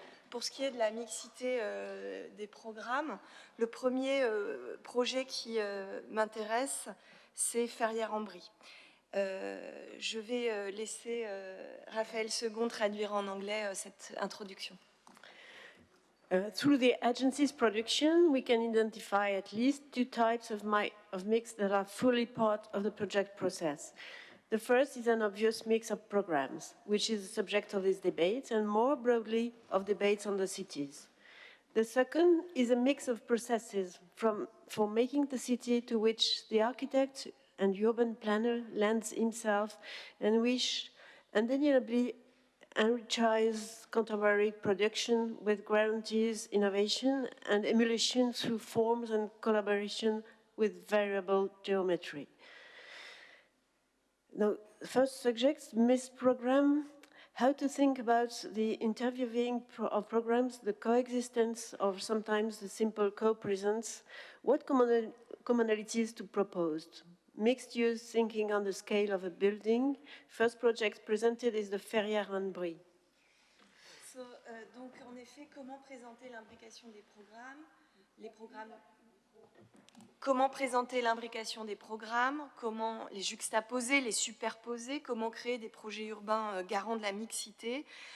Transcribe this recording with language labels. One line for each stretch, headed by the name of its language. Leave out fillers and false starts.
French: Pour ce qui est de la mixité des programmes, le premier projet qui m'intéresse, c'est Ferrières-en-Brie. Je vais laisser Raphaël Second traduire en anglais cette introduction.
English: Through the agency's production, we can identify at least 2 types of mix that are fully part of the project process. The first is an obvious mix of programs, which is the subject of this debate, and more broadly of debates on the cities. The second is a mix of processes for making the city to which the architect and urban planner lends himself and which undeniably enriches contemporary production with guarantees innovation and emulation through forms and collaboration with variable geometry. Now, first subject, MIS program, how to think about the interviewing of programs, the coexistence of sometimes the simple co-presence, what commonalities to propose. Mixed use thinking on the scale of a building. First project presented is the Ferrières-en-Brie.
French: Donc, en effet, comment présenter l'imbrication des programmes, comment présenter l'imbrication des programmes, comment les juxtaposer, les superposer, comment créer des projets urbains garants de la mixité.